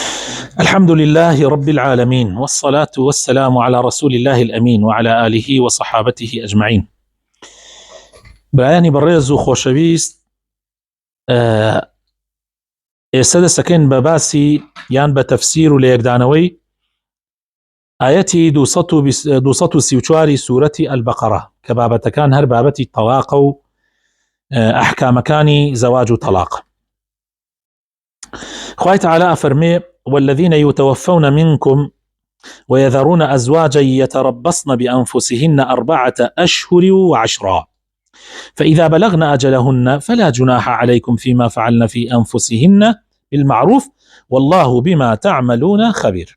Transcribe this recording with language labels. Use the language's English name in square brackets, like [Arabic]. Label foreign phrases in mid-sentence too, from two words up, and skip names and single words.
[Arabic] الحمد لله رب العالمين، والصلاة والسلام على رسول الله الأمين وعلى آله وصحابته أجمعين. [Central Kurdish] برایانی بەڕێز و خۆشەویست، ئێستا دەستەکەین بە باسی یان بە تەفسیر و لە یەکدانەوەی ئاەتی 234 سوورەتی ئەلبەقەرە کە بابەتەکان هەر بابەتی تەلاق و ئەحکامەکانی زەواج و تەلاق. خوای تعالی ئەفەرمێ: [Arabic] والذين يتوفون منكم ويذرون أزواجا يتربصن بأنفسهن 4 أشهر و10 فإذا بلغن أجلهن فلا جناح عليكم فيما فعلن في أنفسهن بالمعروف والله بما تعملون خبير.